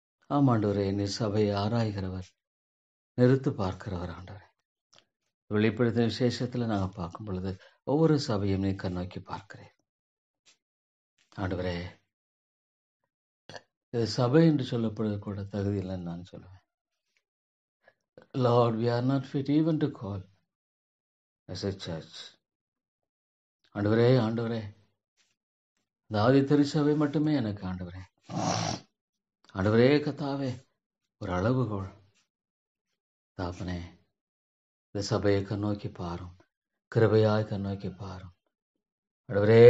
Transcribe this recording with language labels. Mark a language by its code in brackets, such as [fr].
[ta] ஆம் ஆண்டவரே, நீர் சபையை ஆராய்கிறவர், நிறுத்து பார்க்கிறவர் ஆண்டவரே. வெளிப்படுத்தின விசேஷத்துல நாங்கள் பார்க்கும் பொழுது ஒவ்வொரு சபையும் நீ கண்ணோக்கி பார்க்கிறேன் ஆண்டவரே. இது சபை என்று சொல்லப்படுவது கூட தகுதி இல்லைன்னு நான் சொல்லுவேன். [en] Lord, we are not fit even to call as a church. [ta] ஆண்டவரே, ஆண்டவரே, இந்த ஆதி திருச்சபை மட்டுமே எனக்கு ஆண்டவரே, ஆண்டவரே கத்தாவே, ஒரு அளவுகோல் தாப்பனே. இந்த சபையை கண்ணோக்கி பாரும், கிருபையாய் கண்ணோக்கி பாரும் ஆண்டவரே.